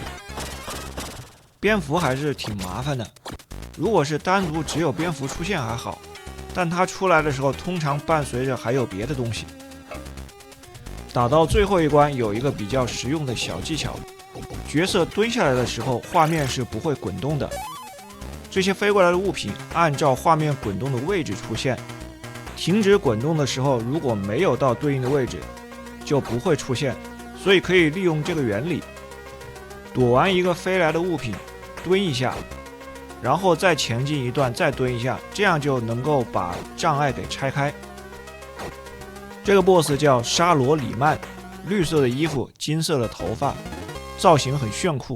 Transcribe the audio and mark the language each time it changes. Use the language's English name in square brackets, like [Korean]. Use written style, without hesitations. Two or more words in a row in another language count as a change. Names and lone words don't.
[Chinese] 蝙蝠還是挺麻煩的，如果是單獨只有蝙蝠出現還好，但它出來的時候通常伴隨着還有別的東西。打到最後一關有一個比較實用的小技巧，角色蹲下來的時候畫面是不會滾動的，這些飛過來的物品按照畫面滾動的位置出現，停止滾動的時候如果沒有到对应的位置就不会出现，所以可以利用这个原理，躲完一个飞来的物品蹲一下，然後再前進一段再蹲一下，這樣就能夠把障礙給拆開。這個 BOSS 叫沙羅里曼， 綠色的衣服，金色的頭髮，造型很炫酷。